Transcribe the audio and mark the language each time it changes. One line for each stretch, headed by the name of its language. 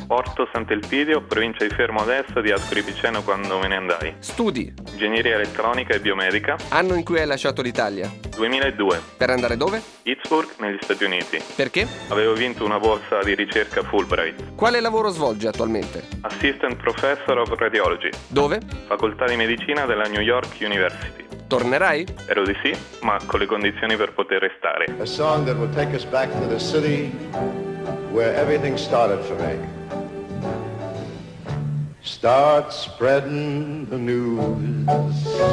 Italian: Porto Sant'Elpidio, provincia di Fermo Adesso, di Ascoli Piceno quando me ne andai. Studi? Ingegneria elettronica e biomedica. Anno in cui hai lasciato l'Italia? 2002. Per andare dove? Pittsburgh, negli Stati Uniti. Perché? Avevo vinto una borsa di ricerca Fulbright. Quale lavoro svolgi attualmente?
English: Assistant Professor of Radiology.
Italian: Dove? Facoltà di Medicina della New York University. Tornerai? Spero di sì, ma con le condizioni per poter restare.
English: A song that will take us back to the city where everything started for me. Start spreading the news.